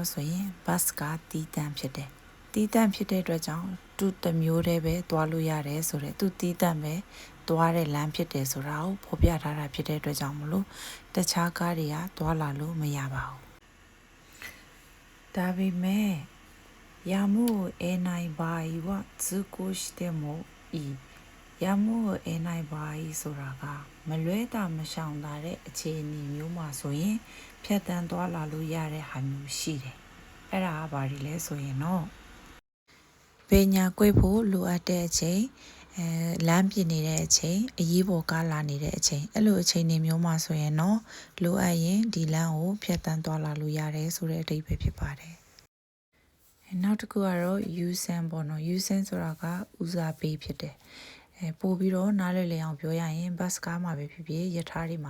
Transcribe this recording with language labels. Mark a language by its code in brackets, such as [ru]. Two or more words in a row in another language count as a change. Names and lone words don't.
[my] ဆိုရင်ဘတ်စ်ကတီးတန့်ဖြစ်တယ်တီးတန့်ဖြစ်တဲ့အတွက်ကြောင့်သူ့တစ်မျိုးတည်းပဲတွားလို့ရတယ်ဆိုတဲ့သူတီးတန့်ပဲတွားတဲ့လမ်းဖြစ်တယ်ဆိုတာကိုဖော်ပြထားတာဖြစ်တဲ့အတွက်ကြောင့်မလို့တခြားကားတွေကတွားလာ လို့မရပါဘူးဒါပေမဲ့ [ja] やむを得ない場合は通行してもいいやむを得ない場合 [my] ဆိုတာကမလွဲတာမရှောင် တာတဲ့အခြေအနေမျိုးမှာဆိုရင်ဖြတ်တန်းသွားလာလို့ရတဲ့ဟာမျိုးရှိတယ်အဲ့ဒါကဘာတွေလဲဆိုရင် တော့ပညာကွေ့ဖို့လိုအပ်တဲ့အချိန်လမ်းပြင်နေတဲ့အချိန်အရေးပေါ်ကားလာနေတဲ့အချိန်အဲ့လိုအချိန်တွေမျိုးမှာဆိုရင်တော့လိုအပ်ရင်ဒီလမ်းကိုဖြတ်တန်းသွားလာလို့ရတယ်ဆိုတဲ့အဓိပ္ပာယ်ဖြစ်ပါတယ်နောက်တစ်ခုကတော့ U-San ပေါ့နော် U-San ဆိုတာကဦးစားပေးဖြစ်တယ်ပို့ပြီးတော့နားလည်လည်အောင်ပြောရရင်ဘတ်စ်ကားမှာပဲဖြစ်ဖြစ်ရထားတွေမှာ